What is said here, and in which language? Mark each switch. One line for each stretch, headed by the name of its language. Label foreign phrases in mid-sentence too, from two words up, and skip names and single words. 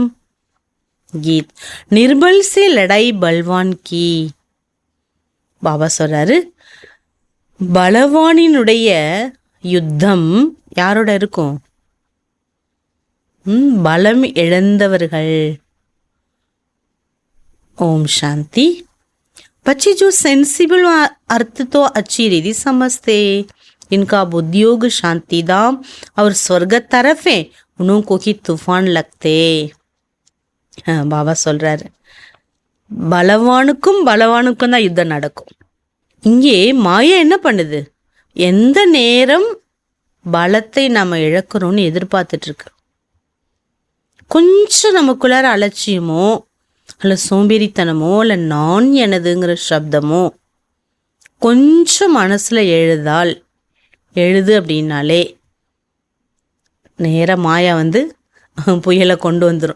Hindi: गीत निर्बल से लड़ाई बलवान की.
Tamil: பாபா சொல்றாரு, பலவானினுடைய யுத்தம் யாரோட இருக்கும்? பலம் இழந்தவர்கள்.
Hindi: ओम शांति. बच्चे जो सेंसिबल अर्थ तो अच्छी रीति समझते, इनका बुद्धियोग शांति धाम और स्वर्ग तरफ है, उन्हों को ही तूफान लगते.
Tamil: பாபா சொல்றாரு, பலவானுக்கும் தான் யுத்தம் நடக்கும். இங்கே மாயா என்ன பண்ணுது? எந்த நேரம் பலத்தை நம்ம இழக்கிறோம்னு எதிர்பார்த்துட்டு இருக்கு. கொஞ்சம் நமக்குள்ளார அலட்சியமோ அல்ல சோம்பேறித்தனமோ இல்லை நான் எனதுங்கிற சப்தமோ கொஞ்சம் மனசில் எழுது அப்படின்னாலே நேரம் மாயா புயலை கொண்டு வந்துடும்.